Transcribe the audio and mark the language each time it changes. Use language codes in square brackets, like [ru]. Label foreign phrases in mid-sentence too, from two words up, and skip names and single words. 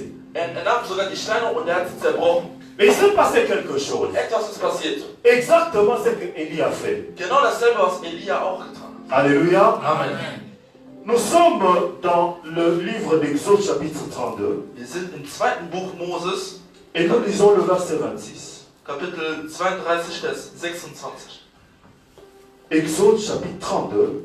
[de] Er nahm sogar die Steine und er hat sie zerbrochen. [fr] Mais il s'est passé quelque chose. [de] Etwas ist passiert. [fr] Exactement ce que Élie a fait. [de] Genau dasselbe, was Elia auch getan hat. [fr] Alléluia. Amen. Nous sommes dans le livre d'Exode chapitre 32 [de] Wir sind im zweiten Buch Moses, [fr] et nous lisons le verset 26. [de] Kapitel 32, Vers 26. [fr] Exode chapitre 32,